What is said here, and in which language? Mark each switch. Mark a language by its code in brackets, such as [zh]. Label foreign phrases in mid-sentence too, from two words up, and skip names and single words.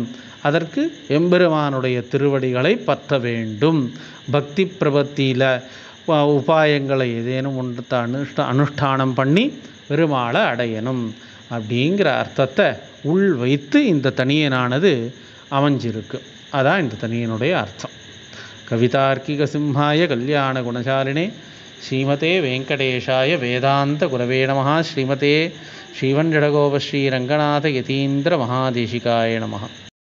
[ta] அதற்கு எம்பெருமானுடைய திருவடிகளை பற்ற வேண்டும். பக்தி பிரபத்தியில் உபாயங்களை ஏதேனும் ஒன்று அனுஷ்டானம் பண்ணி பெருமாளை அடையணும் அப்படிங்கிற அர்த்தத்தை உள் வைத்து இந்த தனியனானது அமைஞ்சிருக்கு. அதான் இந்த தனியனுடைய அர்த்தம். [sa] कवितार्किक सिंहाय कल्याण गुणशालिने श्रीमते वेङ्कटेशाय वेदान्त गुरवे नमः. श्रीमते श्रीवण्शठकोप श्रीरङ्गनाथ यतीन्द्र महादेशिकाय नमः.